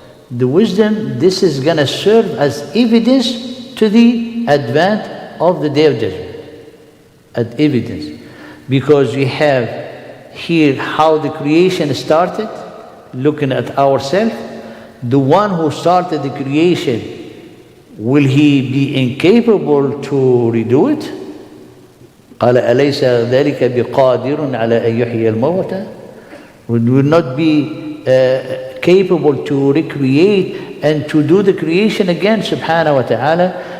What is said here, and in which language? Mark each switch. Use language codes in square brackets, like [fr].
[en] The wisdom, this is going to serve as evidence to the advent of the Day of Judgment. As evidence. Because we have here how the creation started, looking at ourselves. The one who started the creation, will he be incapable to redo it? [ar] قال أليس ذلك بقادر على أن يحيي الموتى? [en] Will not be capable to recreate and to do the creation again, subhanahu wa ta'ala.